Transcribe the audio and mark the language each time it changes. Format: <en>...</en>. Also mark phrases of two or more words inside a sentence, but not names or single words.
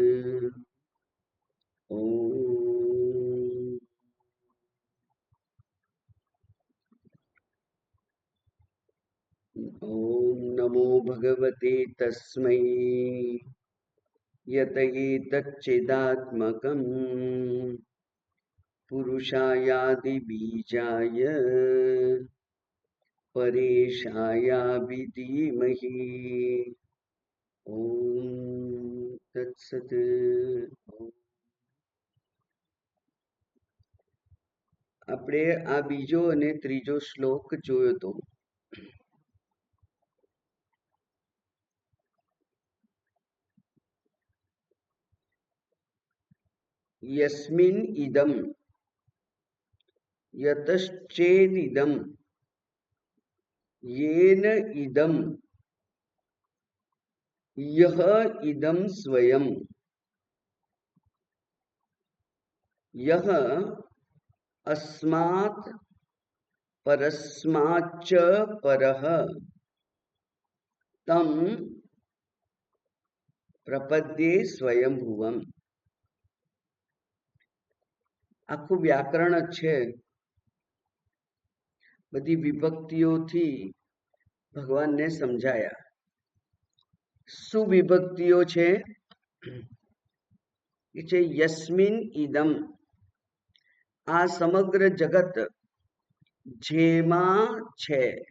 <sa>ॐ नमो भगवते तस्मै यत एतच्चिदात्मकं पुरुषायादिबीजाय परेशाय धीमहि। ॐ तत्सत्।</sa> <gu>આપણે આ બીજો અને ત્રીજો શ્લોક જોયો તો</gu> <sa>यस्मिन् इदं यतश्चेदिदं येन इदं यः इदं स्वयं यः अस्मात् परस्माच्च परः तं प्रपद्ये स्वयंभुवम्।</sa> <gu>આખું વ્યાકરણ જ છે, બધી વિભક્તિઓથી ભગવાનને સમજાયા. શું વિભક્તિઓ છે? એ છે</gu> <sa>યસ્મિન ઇદમ,</sa> <gu>આ સમગ્ર જગત જેમાં છે.</gu>